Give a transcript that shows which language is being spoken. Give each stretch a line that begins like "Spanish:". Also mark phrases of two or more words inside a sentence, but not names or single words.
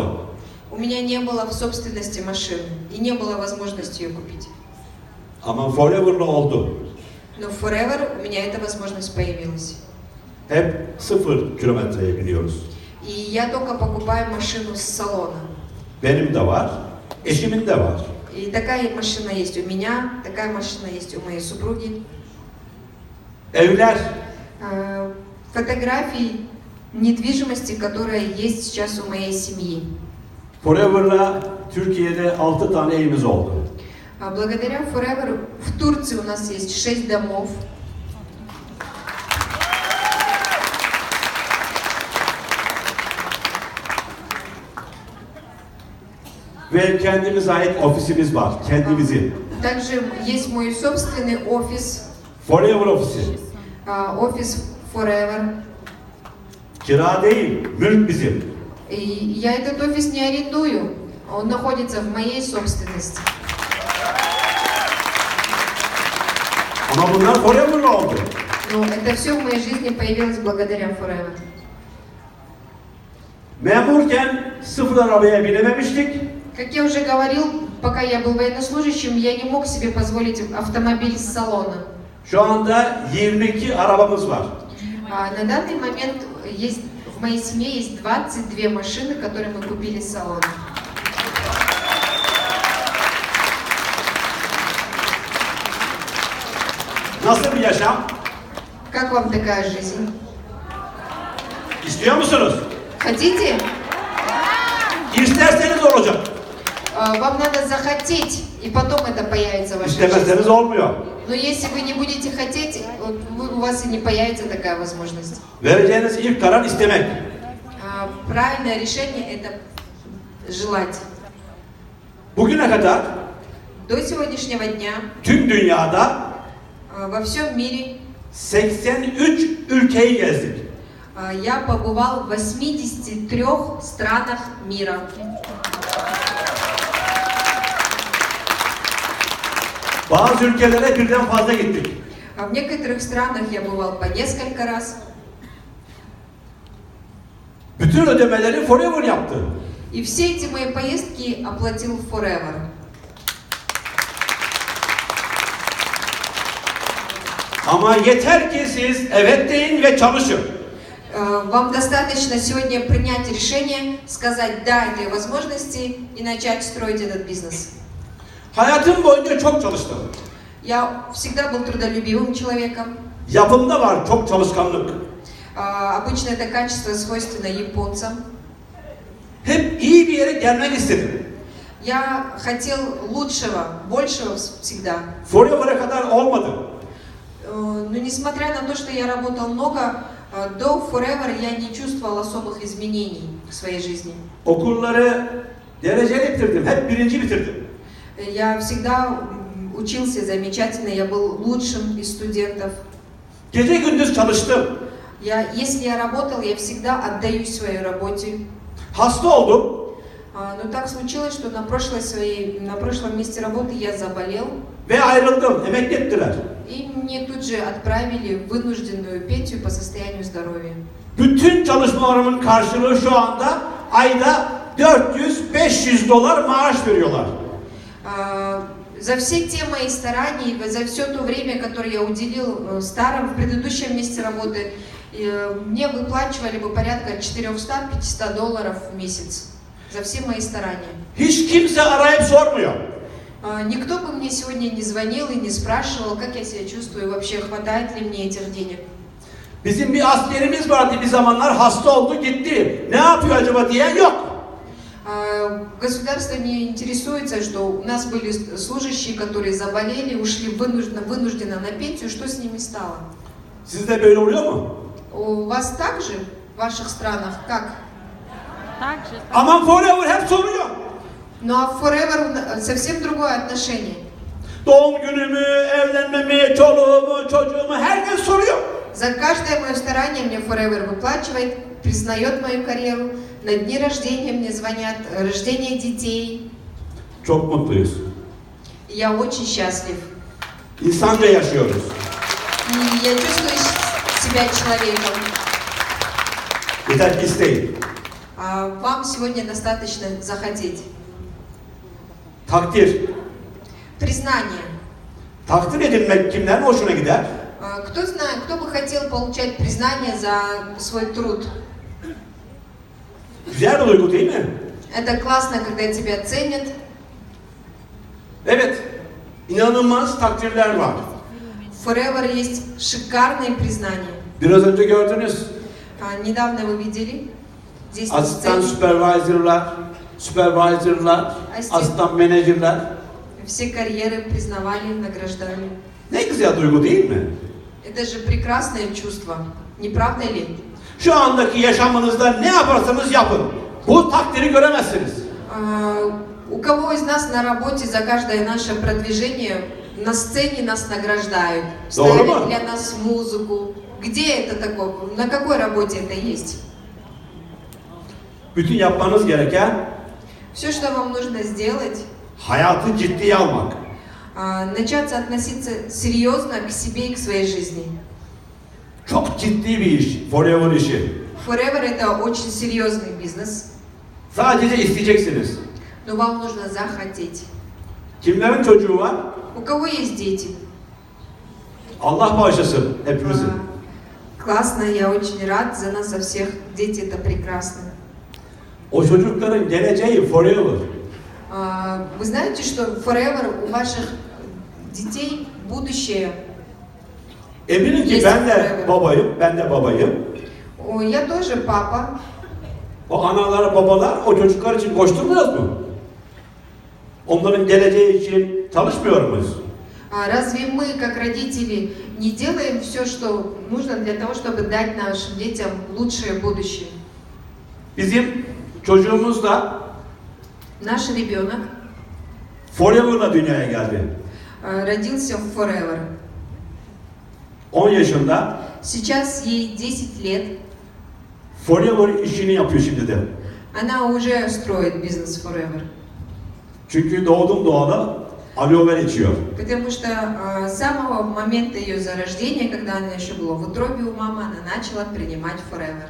Russian: у меня не было в собственности машины и не было возможности ее купить.
Turkish: Ama Forever'la oldu.
Russian: Но в Forever у меня эта возможность появилась.
Turkish: Hep 0 kilometreye biniyoruz.
Russian: И я только покупаю машину с салона.
Turkish: Benim de var, eşimin de var.
Russian: И такая машина есть у меня, такая машина есть у моей супруги.
Turkish: Evler,
Russian: Фотографии недвижимости, которая есть сейчас у моей семьи.
Turkish: Forever'la Türkiye'de 6 tane evimiz oldu.
Russian: Благодаря Forever в Турции у нас есть 6 домов.
Turkish: Ve kendimize ait ofisimiz var, kendimizin.
Russian: Также есть мой собственный офис,
Turkish: Forever ofisi.
Russian: офис Forever.
Turkish: Kira değil, mülk bizim.
Russian: И я этот офис не арендую, он находится в моей собственности.
Turkish: Ama bunlar Forever'la oldu.
Russian: Но это все в моей жизни появилось благодаря Forever.
Turkish: Memurken 0 arabaya binememiştik.
Russian: Как я уже говорил, пока я был военнослужащим, я не мог себе позволить автомобиль с салона.
Turkish: Şu anda 22 arabamız var.
Russian: На данный момент в моей семье есть 22 машины, которые мы купили с салона.
Turkish: Nasıl bir yaşam?
Russian: Как вам такая жизнь?
Turkish: İstiyor musunuz?
Russian: Хотите?
Turkish: İsterseniz olacak.
Russian: Вам надо захотеть, и потом это появится в вашей жизни.
Turkish: İstemezseniz olmuyor.
Russian: Но если вы не будете хотеть, у вас и не появится такая возможность.
Turkish: Vereceğiniz ilk karar istemek.
Russian: Правильное решение – это желать.
Turkish: Bugüne kadar
Russian: До сегодняшнего дня
Turkish: tüm dünyada
Russian: во всем мире
Turkish: 83 ülkeyi gezdik.
Russian: я побывал в 83 странах мира.
Turkish: Bazı ülkelere birden fazla gittik.
Russian: В некоторых странах я бывал по несколько раз.
Turkish: Bütün ödemeleri Forever yaptı.
Russian: И все эти мои поездки оплатил Forever.
Turkish: Ama yeter ki siz evet deyin ve çalışın.
Russian: Вам достаточно сегодня принять решение, сказать «да» этой возможности и начать строить этот бизнес.
Turkish: Hayatım boyunca çok çalıştım.
Russian: Я всегда был трудолюбивым человеком.
Turkish: Yapımda var çok çalışkanlık.
Russian: Обычно это качество свойственно японцам.
Turkish: Hep iyi bir yere gelmek istedim.
Russian: Я хотел лучшего, большего всегда.
Turkish: Forever'a kadar olmadı.
Russian: Но несмотря на то, что я работал много, до Forever я не чувствовал особых изменений в своей жизни.
Turkish: Okulları dereceli bitirdim. Hep birinci bitirdim.
Russian: Я всегда учился замечательно, я был лучшим из студентов.
Turkish: Gece gündüz çalıştım.
Russian: Если я работал, я всегда отдаюсь своей работе.
Turkish: Hasta oldum.
Russian: Но так случилось, что на прошлом месте работы я заболел.
Turkish: Ve ayrıldım. Emekli ettiler.
Russian: И мне тут же отправили вынужденную пенсию по состоянию здоровья.
Turkish: Bütün çalışmalarımın karşılığı şu anda ayda 400-500 dolar maaş veriyorlar.
Russian: За все те мои старания, за все то время, которое я уделил в предыдущем месте работы, мне выплачивали бы порядка 400-500 долларов в месяц. За все мои старания.
Turkish: Hiç kimse arayıp sormuyor.
Russian: Никто бы мне сегодня не звонил и не спрашивал, как я себя чувствую, вообще хватает ли мне этих денег.
Turkish: Bizim bir askerimiz vardı bir zamanlar hasta oldu gitti. Ne yapıyor acaba diye yok.
Russian: Государство не интересуется, что у нас были служащие, которые заболели, ушли вынужденно на пенсию, что с ними стало?
Turkish: Sizde böyle oluyor mu?
Russian: У вас также в ваших странах как?
Turkish: Aman Forever hep soruyor.
Russian: Ну а в Forever совсем другое отношение.
Turkish: Doğum günümü, evlenmemi, çoluğumu, çocuğumu herkes soruyor.
Russian: За каждое мое старание мне Forever выплачивает, признает мою карьеру. На дни рождения мне звонят, рождение детей.
Turkish: Çok mutluyuz.
Russian: Я очень счастлив.
Turkish: İnsanca yaşıyoruz.
Russian: И я чувствую себя человеком.
Turkish: Yeter ki isteyin.
Russian: Вам сегодня достаточно захотеть.
Turkish: Takdir,
Russian: Признание.
Turkish: Takdir edilmek kimlerin hoşuna gider?
Russian: Кто знает, кто бы хотел получать признание за свой труд?
Turkish: Güzel bir duygu değil mi?
Russian: Это классно, когда тебя ценят.
Turkish: Evet, inanılmaz takdirler var.
Russian: Forever есть шикарные признания.
Turkish: Biraz önce gördünüz.
Russian: Недавно вы видели здесь на
Turkish: Asistan
Russian: сцене
Turkish: supervisorlar, asistan menajerler.
Russian: все карьеры признавали, награждали.
Turkish: Ne güzel duygu değil mi?
Russian: Это же прекрасное чувство, не правда ли?
Turkish: Şu andaki yaşamınızda ne yaparsanız yapın. Bu takdiri göremezsiniz.
Russian: У кого из нас на работе за каждое наше продвижение на сцене нас награждают, ставят для нас музыку? Где это такое? На какой работе это есть?
Turkish: Bütün yapmanız gereken
Russian: Все, что вам нужно сделать,
Turkish: hayatı ciddiye almak.
Russian: начаться относиться серьезно к себе и к своей жизни.
Turkish: Çok ciddi bir iş, forever işi.
Russian: Forever это очень серьезный бизнес,
Turkish: Sadece isteyeceksiniz.
Russian: но вам нужно захотеть.
Turkish: Kimlerin çocuğu var?
Russian: У кого есть дети?
Turkish: Allah bağışlasın hepimizin.
Russian: Классно, я очень рад за нас, за всех. Дети это прекрасно.
Turkish: O çocukların geleceği forever.
Russian: Вы знаете, что forever у ваших детей будущее?
Turkish: Eminim ki ben de babayım.
Russian: Я тоже папа.
Turkish: O analar, babalar o çocuklar için koşturmuyoruz mu? Onların geleceği için çalışmıyor muyuz?
Russian: Разве мы, как родители, не делаем все, что нужно для того, чтобы дать нашим детям лучшее будущее?
Turkish: Bizim çocuğumuz da
Russian: Наш ребенок
Turkish: forever'la dünyaya geldi.
Russian: родился в Forever.
Turkish: 10 yaşında
Russian: Сейчас ей 10 лет.
Turkish: forever işini yapıyor şimdi de.
Russian: Она уже строит бизнес Forever.
Turkish: Çünkü doğdum doğalı aloe vera içiyor.
Russian: Потому что с самого момента ее зарождения, когда она еще была в утробе у мамы, она начала принимать Forever.